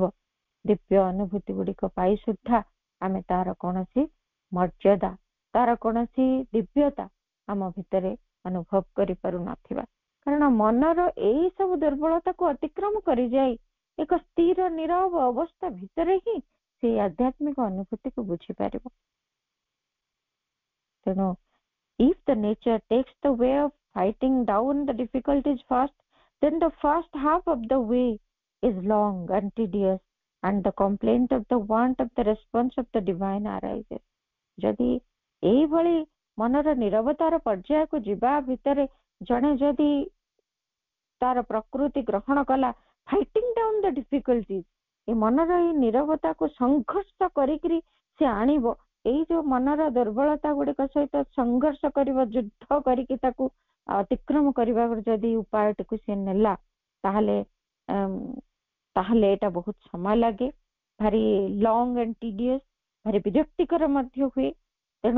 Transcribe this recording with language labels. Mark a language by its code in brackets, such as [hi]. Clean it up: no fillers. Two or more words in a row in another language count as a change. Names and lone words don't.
[or] ଦିବ୍ୟ ଅନୁଭୂତି ଗୁଡିକ ପାଇ ସୁଦ୍ଧା ଆମେ ତାର କୌଣସି ମର୍ଯ୍ୟାଦା, ତାର କୌଣସି ଦିବ୍ୟତା ଆମ ଭିତରେ ଅନୁଭବ କରିପାରୁନଥିବା। କାରଣ ମନର ଏଇ ସବୁ ଦୁର୍ବଳତାକୁ ଅତିକ୍ରମ କରିଯାଇ ଏକ ସ୍ଥିର ନିରବ ଅବସ୍ଥା ଭିତରେ ହିଁ ସେଇ ଆଧ୍ୟାତ୍ମିକ ଅନୁଭୂତିକୁ ବୁଝିପାରିବ। [en] ତେଣୁ if the nature takes the way of fighting down the difficulties first, then the first half of the way is long and tedious, and the complaint of the want of the response of the divine arises. [or] ଯଦି ଏଇଭଳି ମନର ନିରବତାର ପର୍ଯ୍ୟାୟକୁ ଯିବା ଭିତରେ ଜଣେ ଯଦି ତାର ପ୍ରକୃତି ଗ୍ରହଣ କଲା, [en] fighting down the difficulties, [or] ଏ ମନର ଏଇ ନିରବତାକୁ ସଂଘର୍ଷ କରିକିରି ସେ ଆଣିବ। ଏଇ ଯୋଉ ମନର ଦୁର୍ବଳତା ଗୁଡିକ ସହିତ ସଂଘର୍ଷ କରିବ, ଯୁଦ୍ଧ କରିକି ତାକୁ ଅତିକ୍ରମ କରିବାକୁ ଯଦି ଉପାୟଟିକୁ ସେ ନେଲା, ତାହେଲେ ଏଇଟା ବହୁତ ସମୟ ଲାଗେ, ଭାରି [en] long and tedious, [or] ଭାରି ବିରକ୍ତିକର ମଧ୍ୟ ହୁଏ।